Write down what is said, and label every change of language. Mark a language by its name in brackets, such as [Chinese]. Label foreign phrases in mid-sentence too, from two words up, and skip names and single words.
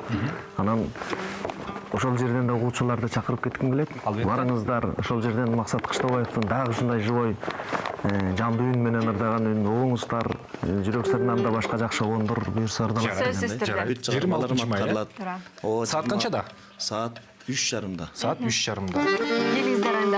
[Kyrgyz] Анан ошол жерден да окуучуларды чакырып кетким келет. Барыңыздар, ошол жерден Максат Кыштабаевдин дагы ушундай живой жандуу үн менен ырдаган үнүн угуңуздар. Жүрөк сырынан да башка жакшы обондор буюрса ырдалат. Сөзсүз түрдө. 26 май. Saat канчада? Saat 3:30'da. Saat 3:30. Келиңиздер анда.